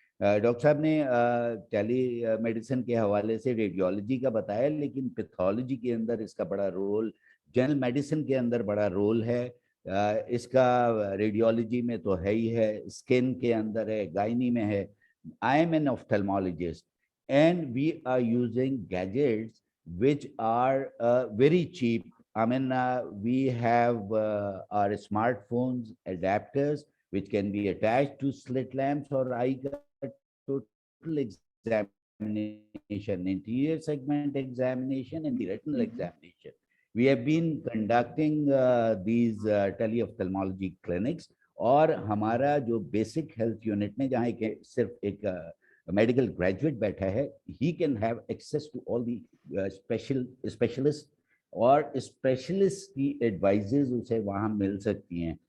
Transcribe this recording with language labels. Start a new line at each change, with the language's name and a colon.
Hindi: Doctor साहब ने tele medicine के हवाले से रेडियोलॉजी का बताया, लेकिन पैथोलॉजी के अंदर इसका बड़ा रोल, जनरल मेडिसिन के अंदर बड़ा रोल है इसका, रेडियोलॉजी में तो है ही है, स्किन के अंदर है, गायनी में है।
English: I am an ophthalmologist and we are using gadgets which are very cheap. I mean, we have our smartphones adapters which can be attached to slit lamps or eye total examination, interior segment examination, and the retinal examination. We have been conducting these teleophthalmology clinics,
Hindi: और हमारा जो basic health unit में जहाँ सिर्फ एक medical graduate बैठा है,
English: he can have access to all the specialist,
Hindi: और स्पेशलिस्ट की एडवाइजेज उसे वहाँ मिल सकती हैं।